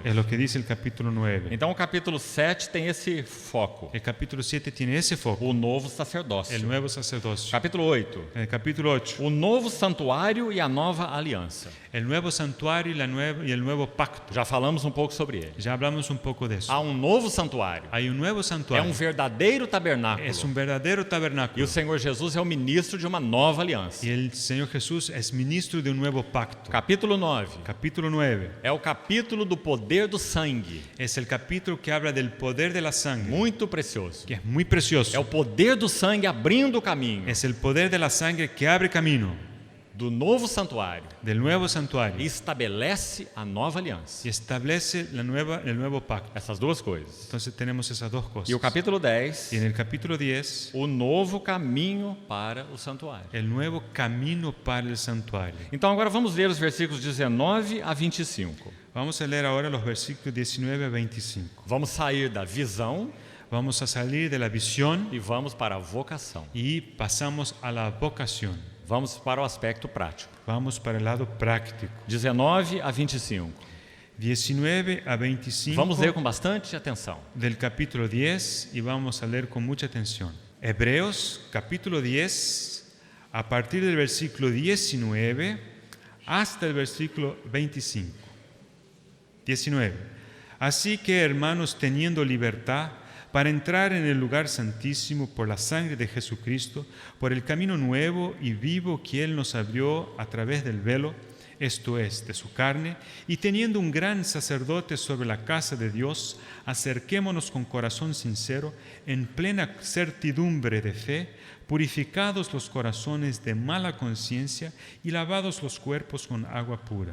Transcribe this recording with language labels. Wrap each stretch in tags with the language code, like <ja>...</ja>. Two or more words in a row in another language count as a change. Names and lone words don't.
<es>Es lo que dice el capítulo 9.</es> <pt>Então o capítulo 7 tem esse foco,</pt> <es>El capítulo 7 tiene ese foco,</es> <pt>o novo sacerdócio. sacerdócio.</pt> <es>nuevo sacerdocio.</es> <pt>Capítulo 8.</pt> <es>En el capítulo 8,</es> <pt>O novo santuário e a nova aliança.</pt> <es>el nuevo santuario y el nuevo pacto.</es> <pt>Já falamos um pouco sobre ele.</pt> <es>Ya hablamos un poco de eso.</es> <pt>Há um novo santuário.</pt> <es>Hay un nuevo</es> <pt>É</pt> <es>santuario.</es> <pt>um verdadeiro tabernáculo.</pt> <es>Es un verdadero</es> <pt>E</pt> <es>tabernáculo.</es> <pt>o Senhor Jesus é o ministro de uma nova aliança.</pt> <es>Y el Señor Jesús es ministro de un nuevo pacto.</es> <pt>Capítulo 9.</pt> <es>Capítulo 9</es> <pt>É o capítulo do poder do sangue.</pt> <es>es el capítulo que habla del poder de la sangre,</es> <pt>Muito precioso.</pt> <es>que es muy</es> <pt>É o</pt> <es>precioso.</es> <pt>poder do sangue abrindo o caminho</pt> <es>Es el poder de la sangre que abre camino</es> <pt>do novo santuário</pt> <es>del nuevo</es> <pt>e</pt> <es>santuario</es> <pt>estabelece a nova aliança.</pt> <es>y establece el nuevo pacto.</es> <pt>Essas duas coisas.</pt> <es>Entonces tenemos esas dos cosas.</es> <pt>E o capítulo 10,</pt> <es>Y en el capítulo 10,</es> <pt>o novo caminho para o santuário.</pt> <es>el nuevo camino para el santuario.</es> <pt>Então agora vamos ler os versículos 19 a 25.</pt> <es>Vamos a leer ahora los versículos 19 a 25.</es> <pt>Vamos sair da visão</pt> <es>Vamos a salir de la visión</es> <pt>e vamos para a vocação.</pt> <es>y pasamos a la vocación.</es> <pt>Vamos para o aspecto prático.</pt> <es>Vamos para el lado práctico.</es> <pt>19 a 25.</pt> <es>19 a 25</es> <pt>Vamos ler com bastante atenção.</pt> <es>del capítulo 10 y vamos a leer con mucha atención. Hebreos capítulo 10, a partir del versículo 19 hasta el versículo 25. 19. Así que, hermanos, teniendo libertad para entrar en el lugar santísimo por la sangre de Jesucristo, por el camino nuevo y vivo que Él nos abrió a través del velo, esto es, de su carne, y teniendo un gran sacerdote sobre la casa de Dios, acerquémonos con corazón sincero, en plena certidumbre de fe, purificados los corazones de mala conciencia y lavados los cuerpos con agua pura.</es>